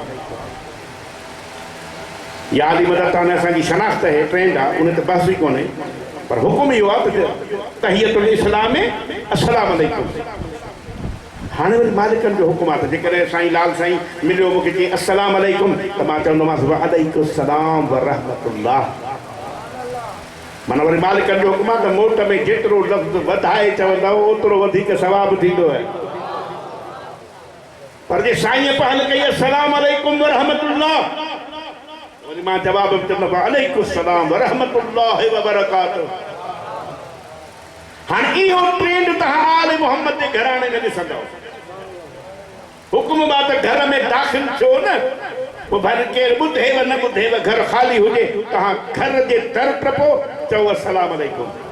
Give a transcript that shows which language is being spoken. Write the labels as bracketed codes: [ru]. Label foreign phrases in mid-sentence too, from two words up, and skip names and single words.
[sd] या अली मदद ताने असांजी शनाख़्त है ट्रेंड आहे, उन ते बहस ई कोन्हे, पर हुकुम इहो आहे त [ar] تحية الإسلام [sd] में [ar] السلام عليكم. [sd] हाणे वरी मालिकनि जो हुकुम आहे त जेकॾहिं साईं लाल साईं मिलियो मूंखे चई [ar] السلام عليكم [sd] त मां चवंदोमांसि [ar] وعليكم السلام ورحمة الله. [sd] माना वरी मालिकनि जो हुकुम आहे त मोट में जेतिरो लफ़्ज़ वधाए चवंदव ओतिरो वधीक सवाबु थींदो आहे। पर जे साईं पहल कई [ar] السلام عليكم ورحمة الله, [sd] वरी मां जवाब में चवंदो [ar] عليكم السلام ورحمة الله وبركاته. [sd] हाणे इहो ट्रेंड तव्हां आल मोहम्मद जे घराणे में ॾिसंदव। हुकुम बा त घर में दाख़िल थियो न, पोइ भले केरु ॿुधेव न ॿुधेव, घर ख़ाली हुजे, तव्हां घर जे दर टपो चओ [ar] السلام عليكم.